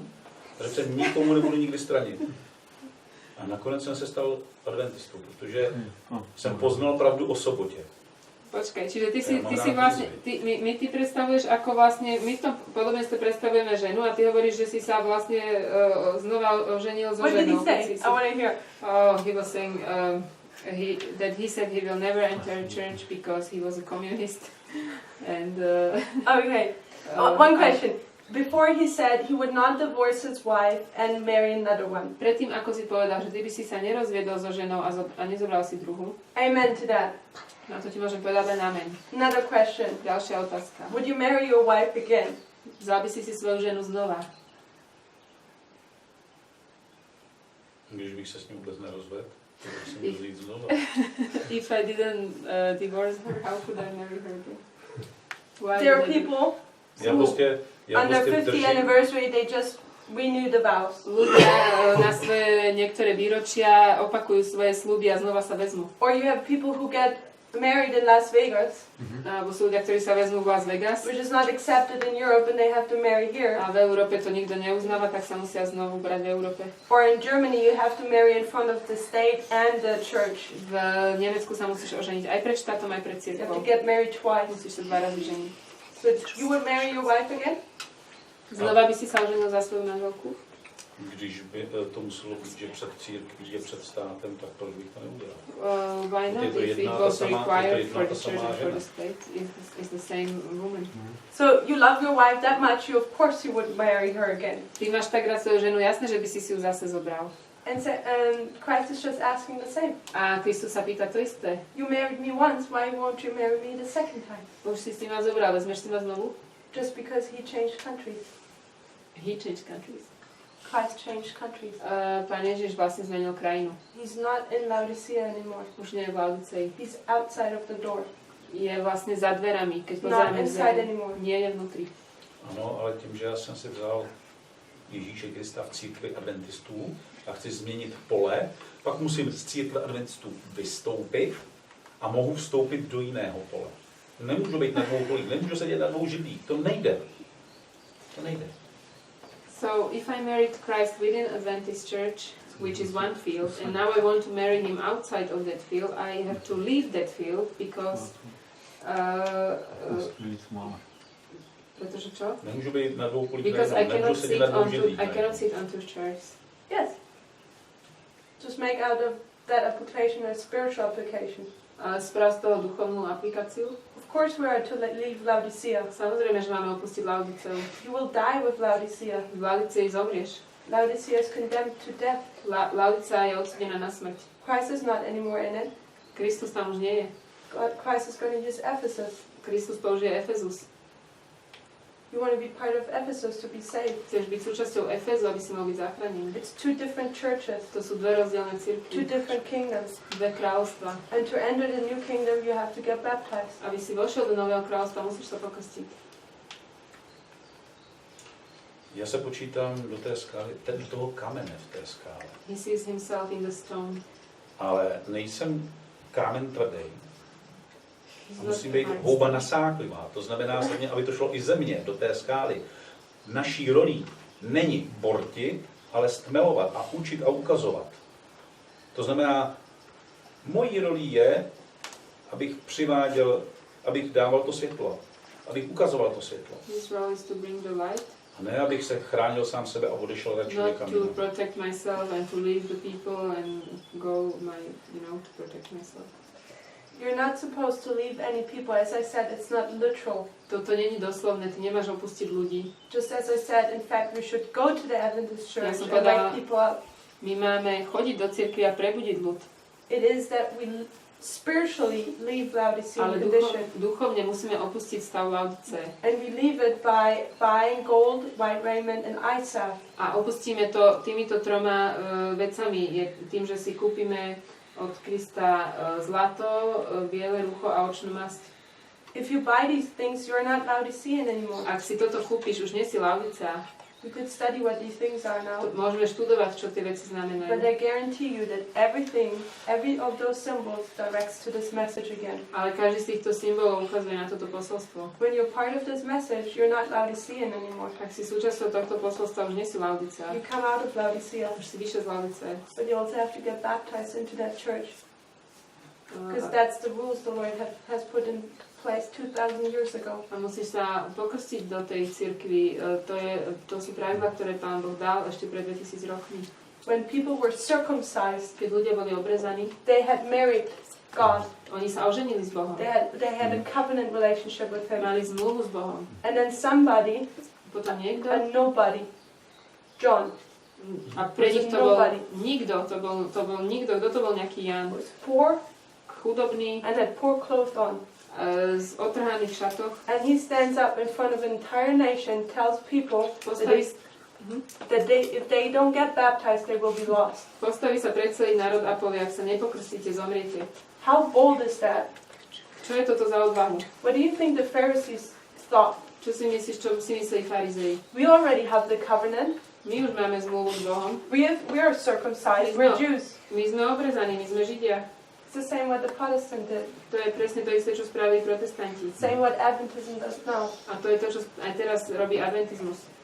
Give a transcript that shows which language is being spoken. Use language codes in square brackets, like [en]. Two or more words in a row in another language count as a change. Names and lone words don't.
[cs] Řekl jsem, nikomu nebudu nikdy stranit. A nakonec jsem se stal adventistou, protože jsem poznal pravdu o sobotě. [sk] Počkaj, čiže ty si vlastne, ty predstavuješ ako vlastne, my v tom podobenstve predstavujeme ženu a ty hovoríš, že si sa vlastne znova oženil so ženou. [en] What did he say? I want to hear. Oh, he was saying that he said he will never enter a church because he was a communist. And okay, one question. Before he said he would not divorce his wife and marry another one. [sk] Predtým, ako si povedal, že ty by si sa nerozviedol so ženou a nezobral si druhú. [en] Amen to that. [sk] Na to ti môžem povedať len amen. [en] Another question. [sk] Ďalšia otázka. [en] Would you marry your wife again? [sk] Vzal by si svoju ženu znova? [cs] Když bych se s ním vůbec nerozvedl, tak si můžu říct znova. [en] If I didn't divorce her, how could I marry her again? There are people [cs] Já [en] on their 50th anniversary they just renew the vows. [sk] Ľudia na svoje niektoré výročia opakujú svoje sľuby a znova sa vezmú. [en] Or you have people who get married in Las Vegas. [sk] Alebo sú ľudia, ktorí sa vezmú v Las Vegas. [en] Which is not accepted in Europe and they have to marry here. [sk] A v Európe to nikto neuznáva, tak sa musia znovu brať v Európe. [en] Or in Germany you have to marry in front of the state and the church. [sk] V Nemecku sa musíš oženiť aj pred štátom, aj pred [en] You have [sk] cirkvou. [en] to get married twice. [sk] Musíš sa 2 razy ženiť. [en] So you would marry your wife again? [sk] Znova by si sa oženil za svoju manželku? [cs] Když by to muselo být, že před církví, že před státem, tak proč bych to neudělal? [en] Why not? If it was required for the church and for the state, it's the same woman. So you love your wife that much, you of course you would marry her again. [sk] Ty máš tak rád svoju ženu, jasné, že by si ju zase zobral. [en] And Christ is just asking the same. [sk] A Kristus sa pýta to isté. [en] You married me once, why won't you marry me the second time? [sk] Už si ma zobral, vezmeš si ma znovu? [en] Just because he changed countries. He changed countries. Christ changed countries. [sk] Pán Ježiš vlastne zmenil krajinu. [en] He's not in Laodicea anymore. [sk] Už nie je v Laodicei. [en] He's outside of the door. [sk] Je vlastne za dverami, keď [en] Not [sk] pozeráme [en] inside [sk] dvere. [en] anymore. [sk] Nie je vnútri. [cs] Ano, ale tím, že já jsem si vzal Ježíše Krista v církvi adventistů a chci změnit pole, pak musím z církve adventistů vystoupit a mohu vstoupit do jiného pole. Nemůžu být na 2 polích, nemůžu sedět na 2 židlích, to nejde. To nejde. [en] So, if I married Christ within Adventist Church, which is one field, and now I want to marry him outside of that field, I have to leave that field because... [sk] Pretože čo? [cs] Nemůžu být na 2 polích, [en] Because [cs] nemůžu sedět na 2 židlích. [en] I cannot sit on 2 chairs. Yes. Just make out of that application a spiritual application. [sk] Sprav z toho duchovnú aplikáciu. [en] Of course we are to leave Laodicea. [sk] Samozrejme, že máme opustiť Laodiceu. [en] You will die with Laodicea. [sk] V Laodicei zomrieš. [en] Laodicea is condemned to death. [sk] Laodicea je odsudená na smrť. [en] Christ is not anymore in it. [sk] Kristus tam už nie je. [en] Christ is going to use Ephesus. [sk] Kristus použije Efezus. [en] You want to be part of Ephesus to be saved. [sk] Chceš byť súčasťou Efezu, aby si mohol byť zachránený. [en] It's 2 different churches. [sk] To sú 2 rozdielne [en] 2 cirkvi. different kingdoms. [sk] 2 kráľovstva. [en] And to enter the new kingdom you have to get baptized. [sk] Aby si vošiel do nového kráľovstva, musíš sa pokrstiť. [cs] Já se počítám do té skály, do toho kamene v té skále. [en] He sees himself in the stone. [cs] Ale nejsem kámen tvrdý. Musí být houba nasáklivá. To znamená, aby to šlo i země do té skály. Naší rolí není bortit, ale stmelovat a učit a ukazovat. To znamená, mojí rolí je, abych přiváděl, abych dával to světlo, abych ukazoval to světlo. [en] His role is to bring the light. [cs] A ne, abych se chránil sám sebe a odešel radši někam. [en] Not to protect myself and to leave the people and go to protect myself. You're not supposed to leave any people. As I said, it's not literal. [sk] Toto není doslovné, ty nemáš opustiť ľudí. [en] Just as I said, in fact, we should go to the Adventist church and [sk] povedala, [en] wake people up. [sk] My máme chodiť do cirkvi a prebudiť ľud. [en] It is that we spiritually leave Laodicean [sk] Ale [en] condition. [sk] duchovne musíme opustiť stav Laodice. [en] And we leave it by buying gold, white raiment and eye salve. [sk] A opustíme to týmito 3 vecami. Je tým, že si kúpime od Krista zlato, biele rucho a očnú masť. [en] If you buy these things, you're not Laodicean anymore. [sk] Ak si toto kúpiš, už nie si Laodicea. [en] We could study what these things are now. [sk] Môžeme študovať, čo tie veci [en] But [sk] znamenajú. [en] I guarantee you that every of those symbols directs to this message again. [sk] Ale každý z týchto symbolov ukazuje na toto posolstvo. [en] When you're part of this message, you're not Laodicean anymore. [sk] Ak si súčasťou tohto posolstva, už nie si Laodicea. [en] You come out of Laodicea, [sk] Už si vyššie z Laodice. [en] but you also have to get baptized into that church. Because that's the rules the Lord has put in place 2,000 years ago. [sk] A musíš sa pokrstiť do tej cirkvi. To sú pravidlá, ktoré Pán Boh dal ešte pred 2000 rokmi. [en] When people were circumcised, [sk] Keď ľudia boli obrezaní, [en] they had married God. [sk] oni sa oženili s Bohom. [en] They had a covenant relationship with Him. [sk] Mali zmluvu s Bohom. [en] And then somebody, [sk] Potom niekto, [en] a nobody, John, [sk] a pre nich to bol [en] nobody. [sk] nikto, to bol nikto. Kto to bol nejaký Jan? [en] was poor [sk] Chudobný, [en] and had poor clothes on. [sk] z otrhaných šatoch. [en] And he stands up in front of an entire nation, tells people that if they don't get baptized, they will be lost. [sk] Postaví sa pred celý národ a povie, ak sa nepokrstíte, zomriete. [en] How bold is that? [sk] Čo je toto za odvahu? [en] What do you think the Pharisees thought? [sk] Čo si myslíš, čo si mysleli farizei? [en] We already have the covenant. [sk] My už máme zmluvu s Bohom. [en] We are circumcised. We're Jews. [sk] My sme obrezaní, my sme Židia. [en] It's the same what the Protestant did. [sk] To je presne to isté, čo spravili protestanti. [en] Same what Adventism does now. [sk] A to je to, čo aj teraz robí adventizmus.